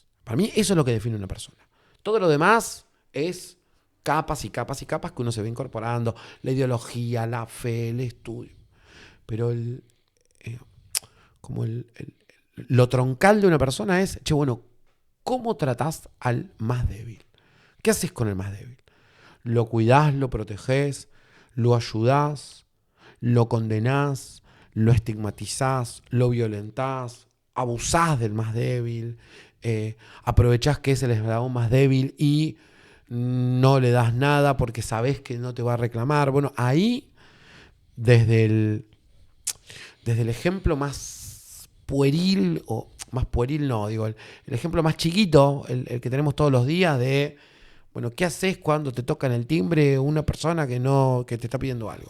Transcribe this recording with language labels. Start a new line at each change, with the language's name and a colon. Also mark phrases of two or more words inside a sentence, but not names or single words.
Spanish: Para mí eso es lo que define una persona. Todo lo demás es capas y capas y capas que uno se va incorporando, la ideología, la fe, el estudio. Pero lo troncal de una persona es, bueno, ¿cómo tratás al más débil? ¿Qué haces con el más débil? ¿Lo cuidás, lo protegés, lo ayudás, lo condenás, lo estigmatizás, lo violentás, abusás del más débil, aprovechás que es el eslabón más débil y no le das nada porque sabés que no te va a reclamar? Bueno, ahí, desde el ejemplo más pueril, o más pueril no, digo, el ejemplo más chiquito, el que tenemos todos los días de, bueno, ¿qué haces cuando te toca en el timbre una persona que te está pidiendo algo?